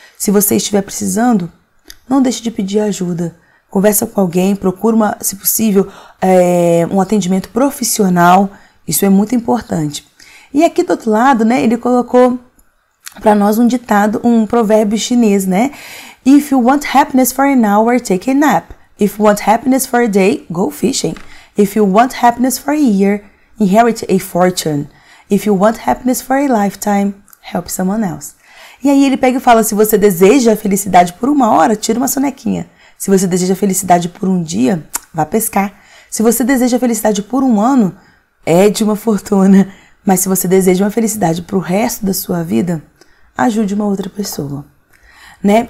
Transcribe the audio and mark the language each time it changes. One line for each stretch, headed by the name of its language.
Portuguese: Se você estiver precisando, não deixe de pedir ajuda. Conversa com alguém, procura, se possível, um atendimento profissional. Isso é muito importante. E aqui do outro lado, né, ele colocou para nós um ditado, um provérbio chinês, né?
English: If you want happiness for an hour, take a nap. If you want happiness for a day, go fishing. If you want happiness for a year, inherit a fortune. If you want happiness for a lifetime, help someone else.
Portuguese: E aí ele pega e fala, se você deseja a felicidade por uma hora, tira uma sonequinha. Se você deseja a felicidade por um dia, vá pescar. Se você deseja a felicidade por um ano, é de uma fortuna. Mas se você deseja uma felicidade para o resto da sua vida, ajude uma outra pessoa, né?